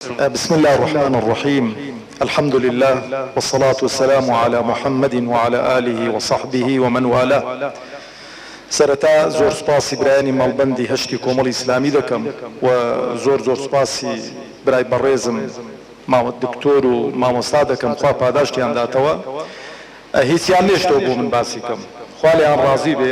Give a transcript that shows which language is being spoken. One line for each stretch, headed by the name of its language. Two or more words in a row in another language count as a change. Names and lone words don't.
Arabic: بسم الله الرحمن الرحيم. الحمد لله والصلاة والسلام على محمد وعلى آله وصحبه ومن والاه.
Central Kurdish: سرتا زور سپاسی برایانی مالبندی هشتی کۆمەڵی ئیسلامی دەکەم و زۆر سپاسی برای بەڕێزم دکتۆر و مامۆستا دەکەم، خوا پاداشتیان داتەوە. هیچیان نێشتەوە بۆ من باسی کەم، خوا لێیان ڕازی بێ.